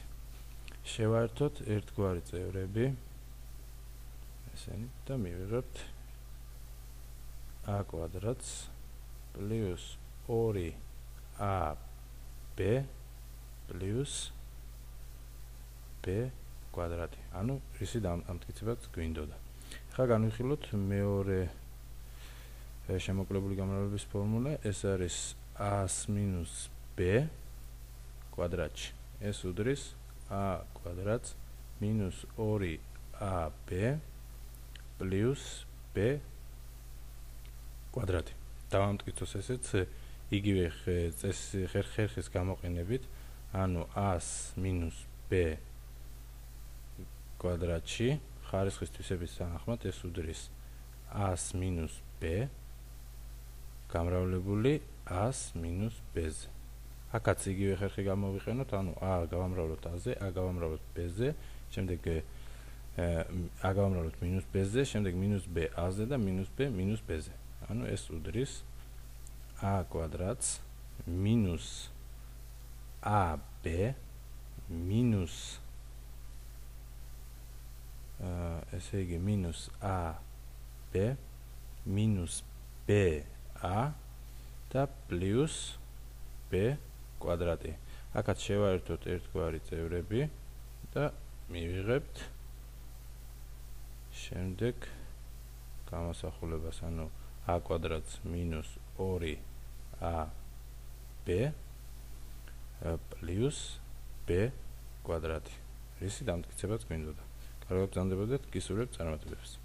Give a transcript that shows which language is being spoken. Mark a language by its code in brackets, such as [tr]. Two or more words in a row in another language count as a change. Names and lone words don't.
[ka] შევაერთოთ ერთგვარი წევრები ესენი და მივიღებთ a კვადრატს plus 2ab plus b კვადრატი. ანუ რისი ამტკიცებაც გვინდოდა. ახლა განვიხილოთ მეორე შემოკლებული გამრავლების ფორმულა. ეს არის a minus b კვადრატში. ეს უდრის a კვადრატს minus 2ab plus b კვადრატი. დავამტკიცოთ ესეც იგივე ხერხის გამოყენებით, ანუ a minus b კვადრატში ხარისხის თვისების თანახმად ეს უდრის a minus b გამრავლებული a minus b-ზე. აქაც იგივე ხერხი გამოვიყენოთ, ანუ a გავამრავლოთ a-ზე, a გავამრავლოთ b-ზე, შემდეგ a გავამრავლოთ minus b-ზე, შემდეგ minus b a-ზე და minus b minus b-ზე. ანუ ეს უდრის a კვადრატს minus ab minus ესე იგი minus ab minus ba და plus b კვადრატი. აქაც შევაერთოთ ერთგვარი წევრები და მივიღებთ შემდეგ გამოსახულებას, ანუ a კვადრატს minus 2ab plus b კვადრატი. რისი დამტკიცებაც გვინდოდა. კარგად გრძანდებოდეთ, გისურვებთ წარმატებებს.